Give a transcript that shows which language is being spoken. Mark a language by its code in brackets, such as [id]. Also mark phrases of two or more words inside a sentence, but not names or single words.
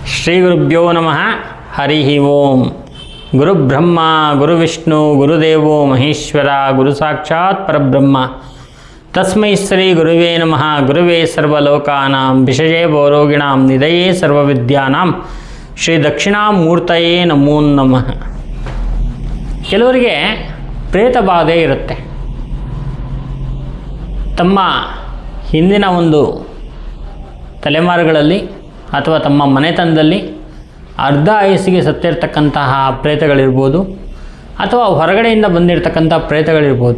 [sa] ಶ್ರೀಗುರುಭ್ಯೋ ನಮಃ. ಹರಿ ಓಂ. ಗುರುಬ್ರಹ್ಮ ಗುರುವಿಷ್ಣು ಗುರುದೇವೋ ಮಹೇಶ್ವರ ಗುರು ಸಾಕ್ಷಾತ್ ಪರಬ್ರಹ್ಮ. ತಸ್ಮೈ ಶ್ರೀ ಗುರುವೇ ನಮಃ. ಗುರುವೇ ಸರ್ವಲೋಕಾನಾಂ ವಿಷಯೇ ಭವರೋಗಿಣಾಂ ನಿಧಯೇ ಸರ್ವವಿದ್ಯಾನಾಂ ಶ್ರೀ ದಕ್ಷಿಣಾಮೂರ್ತಯೇ ನಮೋ ನಮಃ. [kn] ಕೆಲವರಿಗೆ ಪ್ರೇತ ಬಾಧೆ ಇರುತ್ತೆ. ತಮ್ಮ ಹಿಂದಿನ ಒಂದು ತಲೆಮಾರುಗಳಲ್ಲಿ ಅಥವಾ ತಮ್ಮ ಮನೆತನದಲ್ಲಿ ಅರ್ಧ ಆಯಸ್ಸಿಗೆ ಸತ್ತಿರ್ತಕ್ಕಂತಹ ಪ್ರೇತಗಳಿರ್ಬೋದು, ಅಥವಾ ಹೊರಗಡೆಯಿಂದ ಬಂದಿರತಕ್ಕಂಥ ಪ್ರೇತಗಳಿರ್ಬೋದು.